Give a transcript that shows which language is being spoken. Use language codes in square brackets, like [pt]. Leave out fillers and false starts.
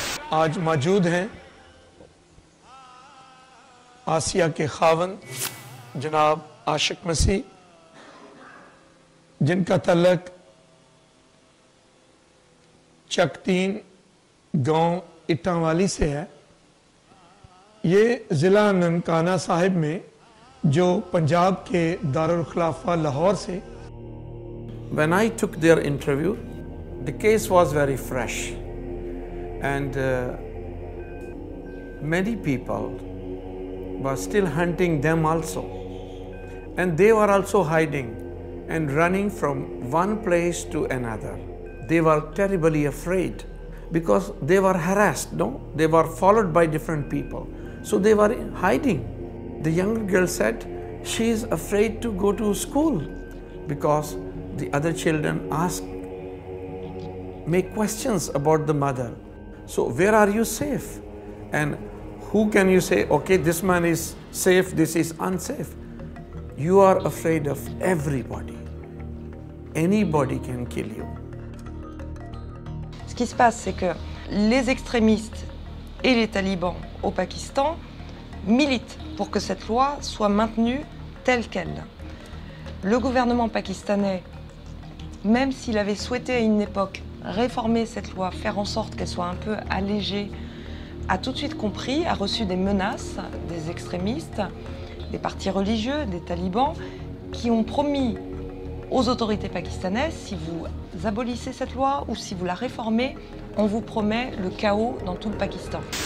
[hi] आज मौजूद हैं आसिया के खावन जनाब आशिक मसीह, जिनका तल्लक चकतीन गांव इटावाली से है। ये ज़िला ननकाना साहिब में जो पंजाब के दारुल खिलाफा लाहौर से। [en] When I took their interview, the case was very fresh, and many people were still hunting them also, and they were also hiding and running from one place to another. They were terribly afraid because they were harassed, no? They were followed by different people, so they were hiding. The younger girl said she is afraid to go to school because the other children make questions about the mother. So where are you safe? And who can you say, okay, this man is safe, this is unsafe? You are afraid of everybody. Anybody can kill you. [fr] Ce qui se passe, c'est que les extrémistes et les talibans au Pakistan militent pour que cette loi soit maintenue telle qu'elle. Le gouvernement pakistanais, même s'il avait souhaité à une époque réformer cette loi, faire en sorte qu'elle soit un peu allégée, a tout de suite compris, a reçu des menaces des extrémistes, des partis religieux, des talibans, qui ont promis aux autorités pakistanaises, si vous abolissez cette loi ou si vous la réformez, on vous promet le chaos dans tout le Pakistan.